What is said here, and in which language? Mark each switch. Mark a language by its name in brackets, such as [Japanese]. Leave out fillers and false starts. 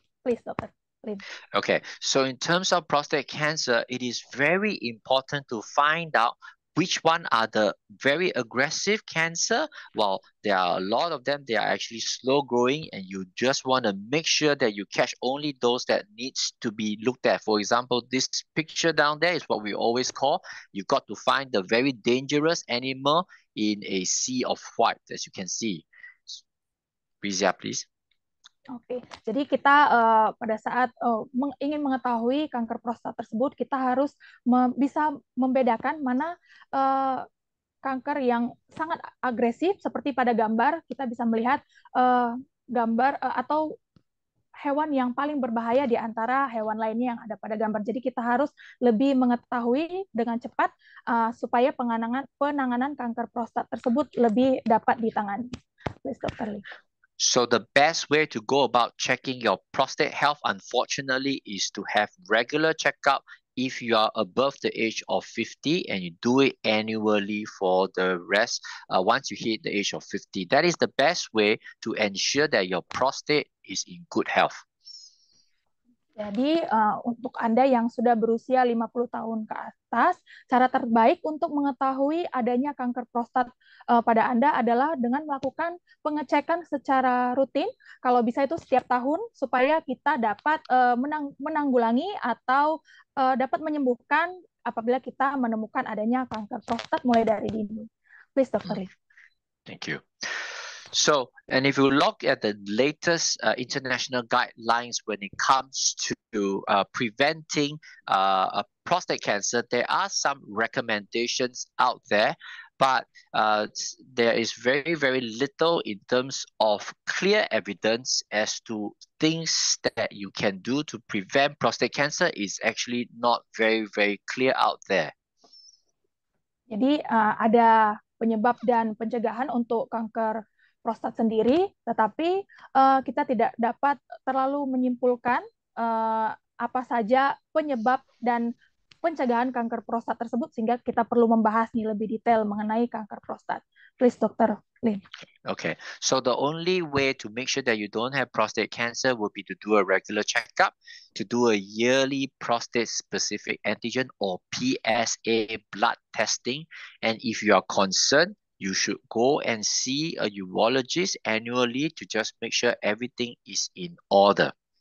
[English] Please, Dr. Lim. Okay, so in terms of prostate cancer, it is very important to find out which one are the very aggressive cancer. Well, there are a lot of them. They are actually slow growing, and you just want to make sure that you catch only those that needs to be looked at. For example, this picture down there is what we always call, you've got to find the very dangerous animal in a sea of white, as you can see. Rizia, please. [Indonesian] Oke, jadi kita pada saat ingin mengetahui kanker prostat tersebut, kita harus bisa membedakan mana kanker yang sangat agresif, seperti pada gambar kita bisa melihat gambar atau hewan yang paling berbahaya di antara hewan lainnya yang ada pada gambar. Jadi kita harus lebih mengetahui dengan cepat supaya penanganan kanker prostat tersebut lebih dapat ditangani. [English] Please, Dr. Lee. So the best way to go about checking your prostate health, unfortunately, is to have regular checkup if you are above the age of 50 and you do it annually for the rest once you hit the age of 50. That is the best way to ensure that your prostate is in good health. [Indonesian] Jadi untuk Anda yang sudah berusia 50 tahun ke atas, cara terbaik untuk mengetahui adanya kanker prostat pada Anda adalah dengan melakukan pengecekan secara rutin, kalau bisa itu setiap tahun, supaya kita dapat menanggulangi atau dapat menyembuhkan apabila kita menemukan adanya kanker prostat mulai dari dini. [English] Please, Dr. Lee. Thank you. So, and if you look at the latest international guidelines when it comes to preventing prostate cancer, there are some recommendations out there, but there is very, very little in terms of clear evidence as to things that you can do to prevent prostate cancer is actually not very, very clear out there. [Indonesian] Jadi ada penyebab dan pencegahan untuk kanker prostat sendiri, tetapi kita tidak dapat terlalu menyimpulkan apa saja penyebab dan pencegahan kanker prostat tersebut, sehingga kita perlu membahas lebih detail mengenai kanker prostat. [English] Please, Dr. Lin. Okay, so the only way to make sure that you don't have prostate cancer would be to do a regular checkup, to do a yearly prostate-specific antigen or PSA blood testing, and if you are concerned, you should go and see a urologist annually to just make sure everything is in order.